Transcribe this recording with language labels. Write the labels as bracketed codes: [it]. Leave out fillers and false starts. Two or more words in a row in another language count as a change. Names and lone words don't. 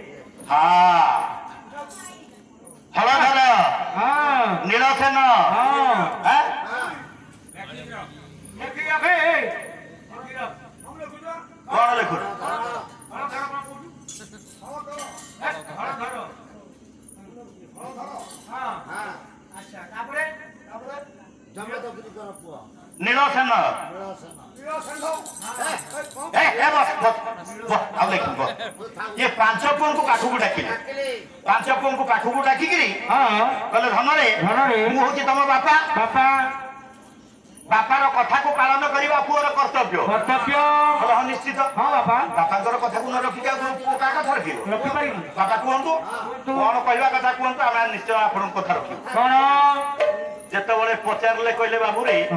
[or] ହଳଧର ନୀଳସେନ କଣ ଲେଖୁଛୁ ନୀଳସେନ ये 5 पुओं पाखକୁ ଡାକିଲେ 5 ପୁଅଙ୍କୁ ପାଖକୁ ଡାକିକିରି କହିଲେ ଧନରେ ମୁଁ ହଉଛି ତମ ବାପା ବାପାର କଥାକୁ ପାଳନ କରିବା ପୁଅର କର୍ତ୍ତବ୍ୟ ନିଶ୍ଚିତ ବାପାଙ୍କର କଥାକୁ ନ ରଖିକି କାହା କଥା ରଖିବ ବାପା କୁହନ୍ତୁ କଣ କହିବା କଥା କୁହନ୍ତୁ ଆମେ ନିଶ୍ଚୟ ଆପଣଙ୍କ କଥା ରଖିବୁ ଯେତେବେଳେ ପଚାରିଲେ କହିଲେ ବାବୁରେ